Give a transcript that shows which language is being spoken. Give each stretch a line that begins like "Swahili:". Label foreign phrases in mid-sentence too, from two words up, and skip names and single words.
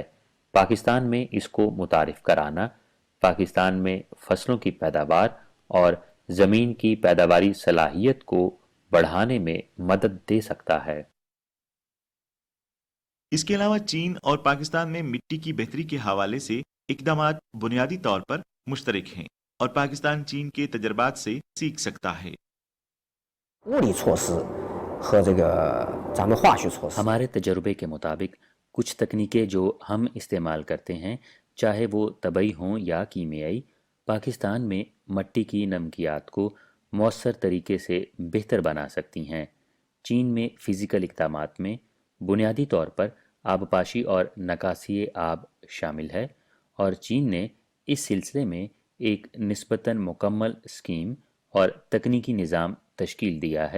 Urdu: پاکستان میں اس کو متعارف کرانا پاکستان میں فصلوں کی پیداوار اور زمین کی پیداواری صلاحیت کو بڑھانے میں مدد دے سکتا ہے. اس کے علاوہ چین اور پاکستان میں مٹی کی بہتری کے حوالے سے اقدامات بنیادی طور پر مشترک ہیں اور پاکستان چین کے تجربات سے سیکھ سکتا ہے.
Chinese: 物理措施和这个咱们化学措施。
Urdu: ہمارے تجربے کے مطابق کچھ تکنیکیں جو ہم استعمال کرتے ہیں، چاہے وہ طبعی ہوں یا کیمیائی، پاکستان میں مٹی کی نمکیات کو مؤثر طریقے سے بہتر بنا سکتی ہیں. چین میں فزیکل اقدامات میں بنیادی طور پر آبپاشی اور نکاسی آب شامل ہے اور چین نے اس سلسلے میں ایک نسبتاً مکمل اسکیم اور تکنیکی نظام تشکیل دیا ہے.